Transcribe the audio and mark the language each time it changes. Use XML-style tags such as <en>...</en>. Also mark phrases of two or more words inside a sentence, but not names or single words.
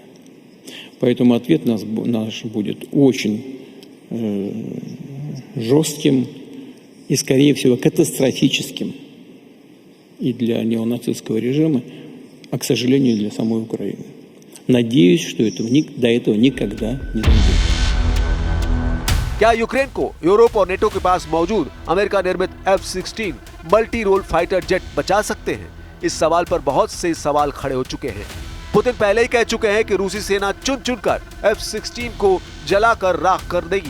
<ru>Поэтому ответ наш будет очень жестким и, скорее всего, катастрофическим и для неонацистского режима, а, к сожалению, и для самой Украины. Надеюсь, что до этого никогда не дойдет.</ru> <hi>क्या यूक्रेन को यूरोप और नेटो के पास मौजूद अमेरिका निर्मित F-16</hi> <en>multi role fighter jet</en> <hi>बचा सकते हैं? इस सवाल पर बहुत से सवाल खड़े हो चुके हैं। पुतिन पहले ही कह चुके हैं कि रूसी सेना चुन कर F-16 को जलाकर राख कर देगी।</hi>